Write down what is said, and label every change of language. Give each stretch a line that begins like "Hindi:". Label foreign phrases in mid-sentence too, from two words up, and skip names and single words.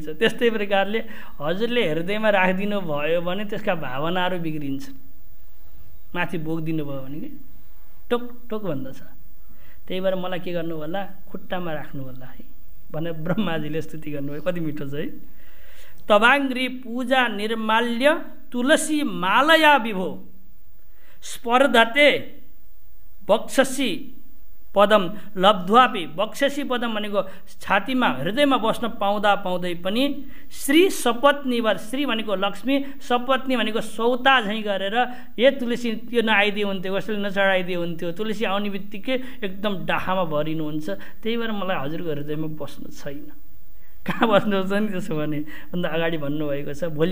Nepali: त्यस्तै प्रकारले हजुरले हृदयमा राखिदिनु भयो भने त्यसका भावनाहरू बिग्रिन्छ। माथि बोकिदिनु भयो भने कि टोक टोक भन्दछ। त्यही भएर मलाई के गर्नु होला? खुट्टामा राख्नु होला है भनेर ब्रह्माजीले स्तुति गर्नुभयो। कति मिठो छ है।
Sanskrit: तवाङ्ग्री पूजा निर्माल्य तुलसी मालया विभो स्पर्धते बक्षसी पदम लब्ध्वापि। बक्षसी पदम
Nepali: भनेको छातीमा हृदयमा बस्न पाउँदा पाउँदै पनि
Sanskrit: श्री सपत्नीवर,
Nepali: श्री भनेको लक्ष्मी, सपत्नी भनेको सौता झैँ गरेर ए तुलसी त्यो नआइदिए हुन्थ्यो, कसैले नचढाइदिए हुन्थ्यो, तुलसी आउने बित्तिकै एकदम डाहामा भरिनुहुन्छ। त्यही भएर मलाई हजुरको हृदयमा बस्नु छैन। कहाँ बस्नुहुन्छ नि त्यसो भने भन्दा अगाडि भन्नुभएको छ।